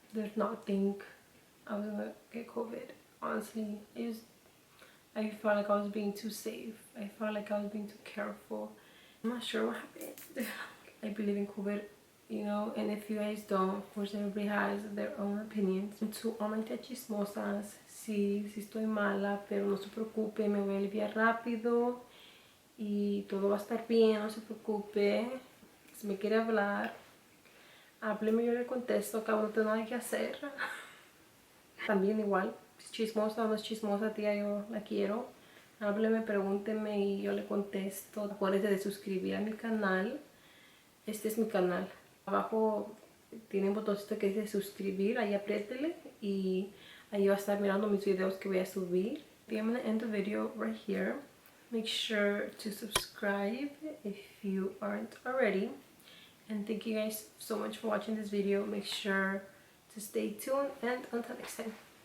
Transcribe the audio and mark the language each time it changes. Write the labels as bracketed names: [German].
[English] Did not think I was gonna get COVID. Honestly, I felt like I was being too safe. I felt like I was being too careful. I'm not sure what happened. I believe in COVID, you know, and if you guys don't, of course everybody has their own opinions. And to all my [Spanish] chismosas, sí, sí estoy mala, pero no se preocupe, me voy a aliviar rápido y todo va a estar bien, no se preocupe. Si me quiere hablar, hábleme, yo le contesto, acabo no tengo nada que hacer. También igual, si es chismosa o no es chismosa, tía, yo la quiero. Hábleme, pregúnteme y yo le contesto. Acuérdese de suscribir a mi canal. Este es mi canal. Abajo tiene un botoncito que dice suscribir, ahí apriétele y ahí va a estar mirando mis videos que voy a subir. [English] I'm gonna end the video right here. Make sure to subscribe if you aren't already. And thank you guys so much for watching this video. Make sure to stay tuned, and until next time.